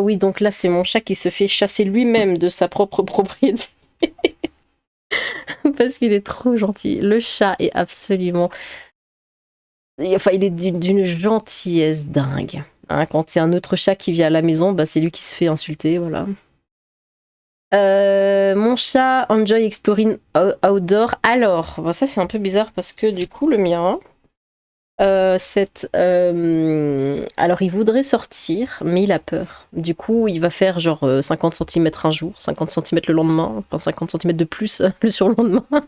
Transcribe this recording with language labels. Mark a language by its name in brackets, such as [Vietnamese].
[French] Oui, donc là, c'est mon chat qui se fait chasser lui-même de sa propre propriété. Parce qu'il est trop gentil. Le chat est absolument... Enfin, il est d'une gentillesse dingue. Hein, quand il y a un autre chat qui vient à la maison, bah, c'est lui qui se fait insulter, voilà. Mon chat [English] enjoy exploring outdoor. [French] Alors, bon, ça, c'est un peu bizarre parce que, du coup, le mien... alors il voudrait sortir mais il a peur, du coup il va faire genre 50 cm un jour, 50 cm le lendemain, enfin 50 cm de plus le surlendemain.